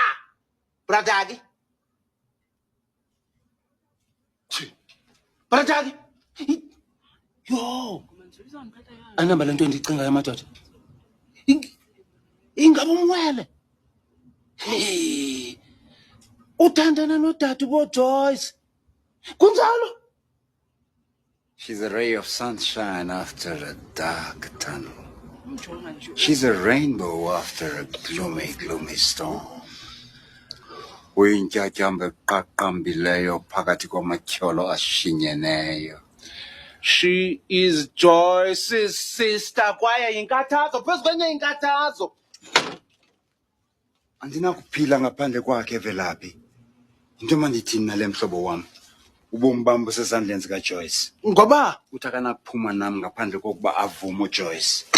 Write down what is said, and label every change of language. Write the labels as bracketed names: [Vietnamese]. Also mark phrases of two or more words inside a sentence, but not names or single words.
[Xhosa] Brother ke. Brother ke. Yo. Anamba lento endicingayo madoda. Ingabe umwele. Uthandana nodade uBoJoyce. Kunjalo? [English] She's a ray of sunshine after a dark tunnel. She's a rainbow after a gloomy storm. [Xhosa] Uyintyatyambe eqaqambileyo phakathi kwamatyholo ashinyeneyo. [English] She is Joyce's sister [Xhosa] kwaye yinkathazo phezu kwenye inkathazo. Andinakuphila ngaphandle kwakhe evelaphi. Into mandithini nale mhlobo wami. Ubomi bam busezandleni zikaJoyce. Ngoba Uthi akanakuphuma nami ngaphandle kokuba avume uJoyce.